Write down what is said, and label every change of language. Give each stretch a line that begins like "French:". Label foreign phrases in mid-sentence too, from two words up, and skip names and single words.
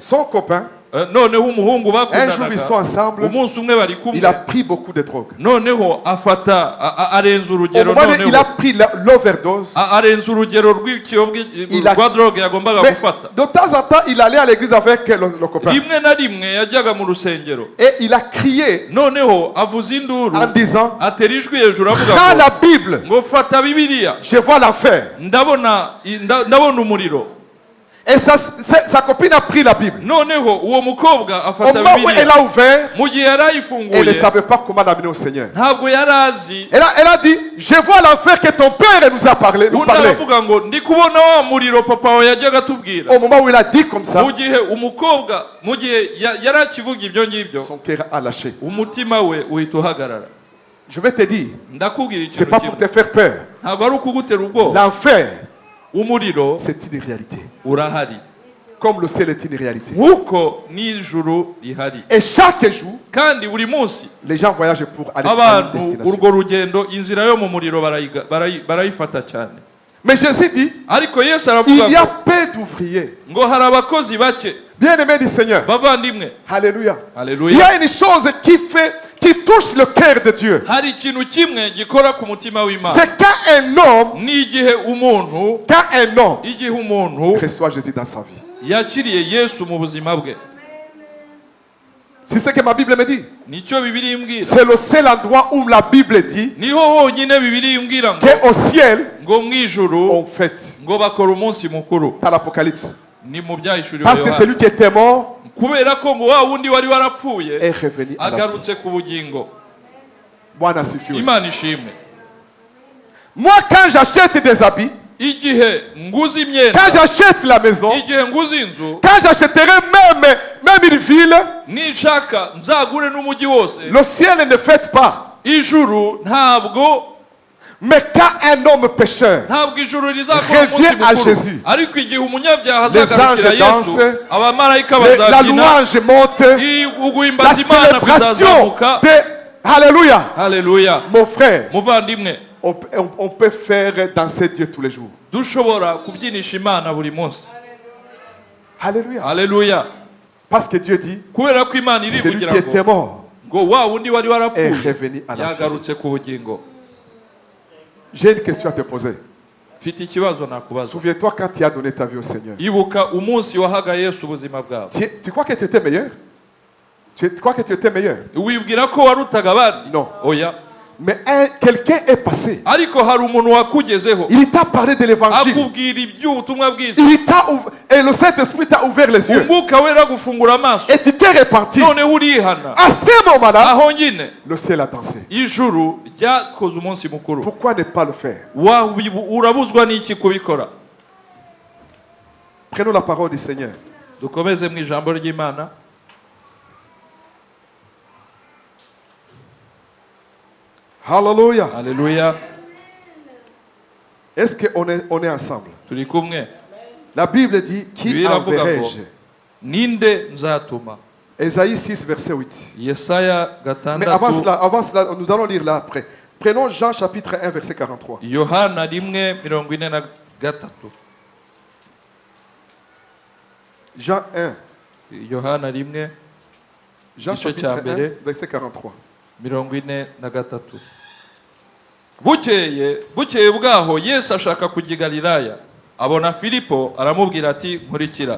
French: Son copain,
Kinyarwanda: Noneho umuhungu
French: un jour ils sont
Kinyarwanda: bakundanaga,
French: ensemble,
Kinyarwanda: umunsi umwe bari
French: il a
Kinyarwanda: kumwe,
French: pris beaucoup de drogue.
Kinyarwanda: noneho afata arenza
French: Au
Kinyarwanda: urugero,
French: moment où il a
Kinyarwanda: noneho
French: pris l'overdose,
Kinyarwanda: arenza urugero
French: Il a-
Kinyarwanda: rwa drogue yagombaga
French: mais
Kinyarwanda: gufata.
French: de temps en temps, il allait à l'église avec le copain.
Kinyarwanda: Rimwe na rimwe yajyaga mu rusengero,
French: Et il a crié
Kinyarwanda: noneho avuza induru,
French: en disant,
Kinyarwanda: atera ijwi hejuru avuga
French: prends
Kinyarwanda: ngo,
French: la Bible,
Kinyarwanda: ngo fata Bibiliya,
French: je vois l'enfer.
Kinyarwanda: ndabona umuriro.
French: Et sa copine a pris la Bible.
Kinyarwanda: Noneho uwo mukobwa
French: Au
Kinyarwanda: afata
French: moment où elle
Kinyarwanda: Bibiliya,
French: a ouvert,
Kinyarwanda: mu gihe
French: elle ne
Kinyarwanda: yarayifunguye
French: savait pas comment l'amener au Seigneur.
Kinyarwanda: ntabwo yari azi.
French: Elle a dit, je vois l'enfer que ton père nous a parlé. Nous
Kinyarwanda: undi
French: parlait.
Kinyarwanda: aravuga ngo ndi kubona wa muriro papa wawe yajyaga atubwira.
French: Au moment où il a dit comme ça,
Kinyarwanda: mu gihe umukobwa mu gihe yari akivuga ibyo ngibyo,
French: son cœur a lâché.
Kinyarwanda: umutima we uhita uhagarara.
French: Je vais te dire,
Kinyarwanda: Ndakubwira
French: c'est
Kinyarwanda: ikintu
French: pas pour
Kinyarwanda: kimwe,
French: te faire peur.
Kinyarwanda: ntabwo ari ukugutera ubwoba.
French: L'enfer,
Kinyarwanda: Umuriro
French: c'est une réalité.
Kinyarwanda: urahari
French: Comme le ciel est une réalité.
Kinyarwanda: nk'uko n'ijuru rihari,
French: Et chaque jour,
Kinyarwanda: kandi buri munsi
French: les gens voyagent pour aller à une
Kinyarwanda: abantu
French: destination.
Kinyarwanda: urwo rugendo, inzira yo mu muriro barayifata cyane.
French: Mais Jésus dit,
Kinyarwanda: Ariko Yesu
French: il
Kinyarwanda: aravuga
French: y a
Kinyarwanda: ngo
French: peu d'ouvriers.
Kinyarwanda: ngo hari abakozi bake.
French: Bien-aimés du Seigneur.
Kinyarwanda: Bavandimwe,
French: Alléluia. Il y
Kinyarwanda: haleluya,
French: a une chose qui touche le cœur de Dieu.
Kinyarwanda: hari ikintu kimwe gikora ku mutima w'Imana.
French: C'est quand un homme,
Kinyarwanda: N'igihe umuntu igihe umuntu
French: reçoit Jésus dans sa vie.
Kinyarwanda: yakiriye Yesu mu buzima bwe.
French: C'est ce que ma Bible me dit.
Kinyarwanda: Nicyo Bibiliya imbwira.
French: C'est le seul endroit où la Bible dit
Kinyarwanda: Niho honyine Bibiliya imbwira ngo
French: qu'au ciel,
Kinyarwanda: ngo mu ijuru
French: on fête.
Kinyarwanda: ngo bakora umunsi mukuru.
French: Dans l'Apocalypse.
Kinyarwanda: Ni mu byahishuriwe
French: Parce que
Kinyarwanda: Yohana.
French: celui qui était mort
Kinyarwanda: Kubera ko ngo wa wundi wari warapfuye
French: est revenu à la vie.
Kinyarwanda: agarutse ku bugingo.
Swahili: Bwana asifiwe.
Kinyarwanda: Imana ishimwe.
French: Moi, quand j'achète des habits,
Kinyarwanda: Igihe nguze imyenda,
French: quand j'achète la maison,
Kinyarwanda: igihe nguze inzu,
French: quand j'achèterai même une ville,
Kinyarwanda: nishaka nzagure n'umujyi wose,
French: le ciel ne fête pas.
Kinyarwanda: ijuru ntabwo
French: Mais quand un homme pécheur
Kinyarwanda: ijuru rizakora umunsi
French: revient à
Kinyarwanda: mukuru.
French: Jésus,
Kinyarwanda: Ariko igihe umunyabyaha
French: les
Kinyarwanda: azagarukira
French: anges
Kinyarwanda: Yesu,
French: dansent,
Kinyarwanda: abamarayika
French: la
Kinyarwanda: bazabyina,
French: louange monte, la
Kinyarwanda: uguhimbaza Imana
French: célébration
Kinyarwanda: kuzazamuka.
French: de... Alléluia.
Kinyarwanda: Haleluya.
French: Mon frère,
Kinyarwanda: Muvandimwe,
French: on peut faire danser Dieu tous les jours.
Kinyarwanda: dushobora kubyinisha Imana buri munsi.
French: Alléluia.
Kinyarwanda: Haleluya.
French: Parce que Dieu dit,
Kinyarwanda: Kubera ko Imana
French: celui
Kinyarwanda: irivugira
French: qui était
Kinyarwanda: ngo
French: mort
Kinyarwanda: ngo wa wundi wari
French: est
Kinyarwanda: warapfuye
French: revenu à la vie.
Kinyarwanda: yagarutse ku bugingo.
French: J'ai une question à te poser.
Kinyarwanda: Mfite ikibazo nakubaza.
French: Souviens-toi quand tu as donné ta vie au Seigneur.
Kinyarwanda: Ibuka umunsi wahaga Yesu ubuzima bwawe.
French: Tu crois que tu étais meilleur? Tu crois que tu étais meilleur?
Kinyarwanda: Wibwira ko warutaga abandi?
French: Non.
Kinyarwanda: Oya.
French: Mais quelqu'un est passé.
Kinyarwanda: Ariko hari umuntu wakugezeho
French: Il t'a parlé de l'évangile.
Kinyarwanda: akubwira iby'ubutumwa bwiza.
French: Et le Saint-Esprit t'a ouvert les yeux.
Kinyarwanda: Umwuka wera gufungura amaso.
French: Et tu t'es repenti.
Kinyarwanda: Noneho urihana.
French: À ce moment-là,
Kinyarwanda: Aho nyine
French: le ciel a dansé.
Kinyarwanda: ijuru ryakoze umunsi mukuru.
French: Pourquoi ne pas le faire?
Kinyarwanda: Urabuzwa n'iki kubikora?
French: Prenons la parole du Seigneur.
Kinyarwanda: Dukomeze mu ijambo ry'Imana.
French: Hallelujah.
Kinyarwanda: Haleluya.
French: Est-ce qu'on est ensemble?
Kinyarwanda: Turi kumwe.
French: La Bible dit, qui
Kinyarwanda: Biravuga ngo,
French: enverrai-je?
Kinyarwanda: ninde nzatuma?
French: Ésaïe 6, verset 8.
Kinyarwanda: Yesaya
French: Mais avant
Kinyarwanda: gatandatu.
French: cela, nous allons lire là après. Prenons Jean chapitre 1, verset 43.
Kinyarwanda: Yohana 1:43.
French: Jean 1.
Kinyarwanda: Yohana 1.
French: Jean
Kinyarwanda: Igice
French: chapitre
Kinyarwanda: cya
French: 1,
Kinyarwanda: mbere,
French: verset 43.
Kinyarwanda: 43. Bukeye bwaho Yesu ashaka kujya i Galilaya, abona Filipo aramubwira ati nkurikira.